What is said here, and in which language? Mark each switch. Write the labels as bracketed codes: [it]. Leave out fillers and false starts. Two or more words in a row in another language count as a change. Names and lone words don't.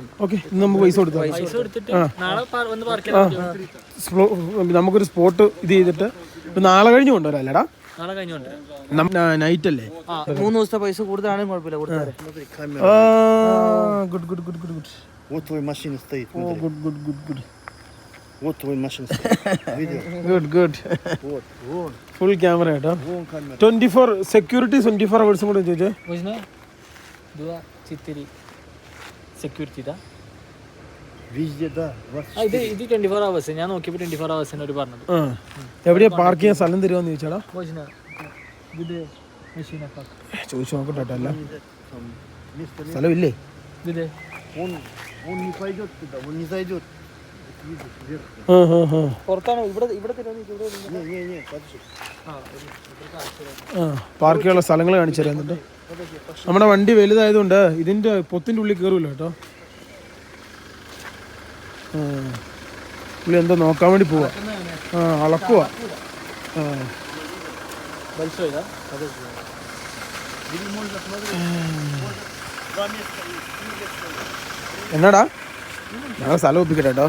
[ml] ഓക്കെ, ഇന്ന് നമുക്ക് പൈസ കൊടുത്താൽ നമുക്കൊരു സ്പോട്ട് ഇത് ചെയ്തിട്ട് നാളെ കഴിഞ്ഞ് കൊണ്ടുവരാം അല്ലേടാ. നൈറ്റ് അല്ലേ? 3 ദിവസത്തെ പൈസ കൂടുതലാണെങ്കിൽ കുഴപ്പമില്ല. [en] good good good good good. [ru] Вот твоя машина стоит. [en] О, good. [ru] Вот твой машина. Видел? [en] good good [ru] Вот, вон, [en] full camera [ml] കേട്ടോ. [ru] вон камера. [ml] 24 സെക്യൂരിറ്റി 24 അവേഴ്സും കൂടെ ചോദിച്ചേ. സെക്യൂരിറ്റി ഇതാ [ru] Везде, да. [ml] ഇത് 24 hours. ഞാൻ നോക്കിയപ്പോൾ 24 hours ഒരു പറഞ്ഞത്. ആ എവിടെയാ പാർക്ക് ചെയ്യാൻ സ്ഥലം തരുമോന്ന് ചോദിച്ചാടാ. ചോദിച്ചു നോക്കട്ടെ അല്ല സ്ഥലമില്ലേ. [ru] Он не пойдет туда, он не зайдет. Видишь, вверх. [ml] പുറത്താണോ ഇവിടെ തരുമോ? [ru] Не, подожди. [ml] പാർക്ക് ചെയ്യാനുള്ള സ്ഥലങ്ങൾ കാണിച്ചു തരുന്നുണ്ട്. നമ്മുടെ വണ്ടി വലുതായതുകൊണ്ട് ഇതിന്റെ പൊത്തിന്റെ ഉള്ളിൽ കയറൂല കേട്ടോ. പുള്ളി എന്തോ നോക്കാൻ വേണ്ടി പോവാ. അളക്കുവാ. എന്നാടാ ഞങ്ങൾ സ്ഥലം ഒപ്പിക്കട്ടെ കേട്ടോ.